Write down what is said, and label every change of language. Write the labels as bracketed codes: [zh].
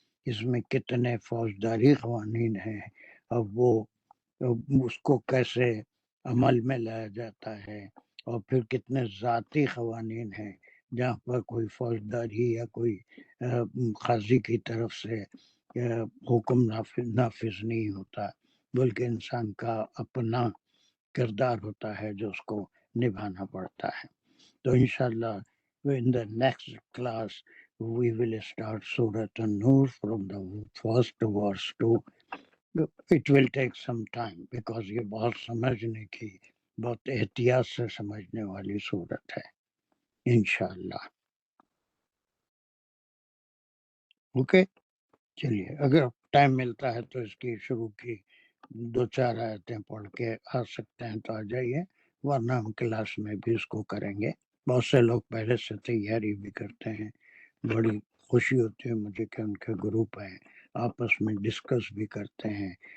[ur] اس میں کتنے فوجداری قوانین ہیں اور وہ اس کو کیسے عمل میں لایا جاتا ہے، اور پھر کتنے ذاتی قوانین ہیں جہاں پر کوئی فوجداری یا کوئی قاضی کی طرف سے حکم نافذ نہیں ہوتا، بلکہ انسان کا اپنا کردار ہوتا ہے جو اس کو نبھانا پڑتا ہے. [en] تو انشاءاللہ in the next class we will start Surah An-Nur from the first verse to it will take some time because [ur] یہ بہت سمجھنے کی، بہت احتیاط سے سمجھنے والی صورت ہے انشاءاللہ. اوکے چلیے، اگر ٹائم ملتا ہے تو اس کی شروع کی 2-4 آیتیں پڑھ کے آ سکتے ہیں تو آ جائیے، ورنہ ہم کلاس میں بھی اس کو کریں گے. بہت سے لوگ پہلے سے تیاری بھی کرتے ہیں. بڑی خوشی ہوتی ہے مجھے کہ ان کے گروپ ہیں، آپس میں ڈسکس بھی کرتے ہیں.